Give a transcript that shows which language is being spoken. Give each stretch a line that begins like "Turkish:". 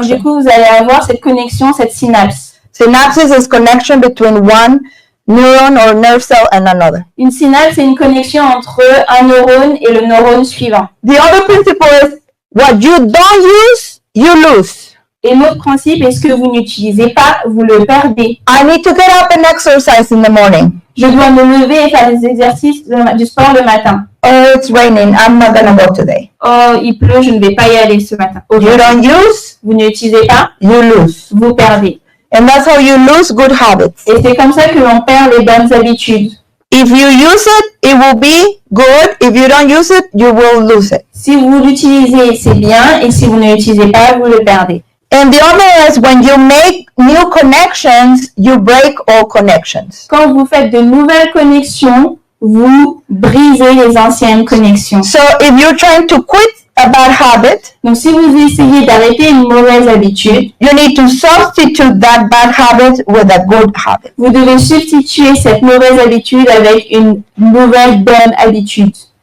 French: Donc du coup, vous allez avoir cette connexion, cette synapse.
English: Synapses is connection between one neuron or nerve cell and another.
French: Une synapse, c'est une connexion entre un neurone et le neurone suivant.
English: The other principle is what you don't use, you lose.
French: Et l'autre principe est ce que vous n'utilisez pas, vous le perdez.
English: I need to get up and exercise in the morning.
French: Je dois me lever et faire des exercices du sport le matin.
English: Oh, it's raining. I'm not gonna go today.
French: Oh, il pleut, je ne vais pas y aller ce matin.
English: You don't use,
French: Vous n'utilisez pas,
English: you lose.
French: vous perdez.
English: And that's how you lose good habits.
French: Et c'est comme ça que l'on perd les bonnes habitudes.
English: If you use it will be good. If you don't use it, you will lose it.
French: Si vous l'utilisez, c'est bien. Et si vous ne l'utilisez pas, vous le perdez.
English: And the other is when you make new connections, you break all connections.
French: Quand vous faites de nouvelles connexions, vous brisez les anciennes connexions.
English: So if you're trying to quit a bad habit,
French: Donc, si vous essayez d'arrêter une mauvaise habitude,
English: you need to substitute that bad habit with a good habit.
French: vous devez substituer cette mauvaise habitude avec une nouvelle bonne habitude.